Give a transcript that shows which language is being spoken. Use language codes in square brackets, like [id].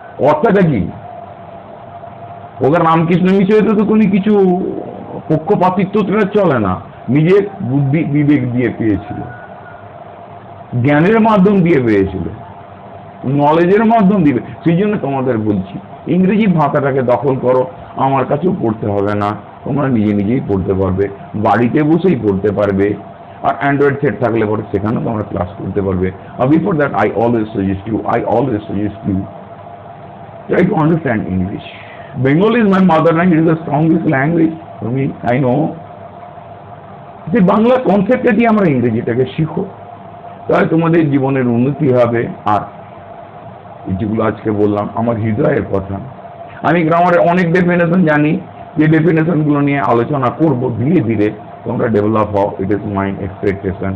[bn] অর্থাৎটা কি, ওকে রামকৃষ্ণ মিশনে তো কোনো কিছু পক্ষপাতিত্ব চলে না, নিজের বুদ্ধি বিবেক দিয়ে পেয়েছিল, জ্ঞানের মাধ্যম দিয়ে পেয়েছিল, নলেজের মাধ্যম দিবে। সেই জন্য তোমাদের বলছি, ইংরেজি ভাষাটাকে দখল করো, আমার কাছেও পড়তে হবে না, তোমরা নিজে নিজেই পড়তে পারবে, বাড়িতে বসেই পড়তে পারবে। আর অ্যান্ড্রয়েড সেট থাকলে পরে সেখানেও তোমরা ক্লাস করতে পারবে। [en] আর before that I always suggest you try to understand English. Bengali is my mother language, it is the strongest language for me, I know. [bn] যে বাংলা কনসেপ্টে দিয়ে আমরা ইংরেজিটাকে শিখো, তাহলে তোমাদের জীবনের উন্নতি হবে। আর যেগুলো আজকে বললাম আমার হৃদয়ের কথা, আমি গ্রামারের অনেক ডেফিনেশন জানি, যে ডেফিনেশনগুলো নিয়ে আলোচনা করব, ধীরে ধীরে তোমরা ডেভেলপ হও, [en] It is my expectation.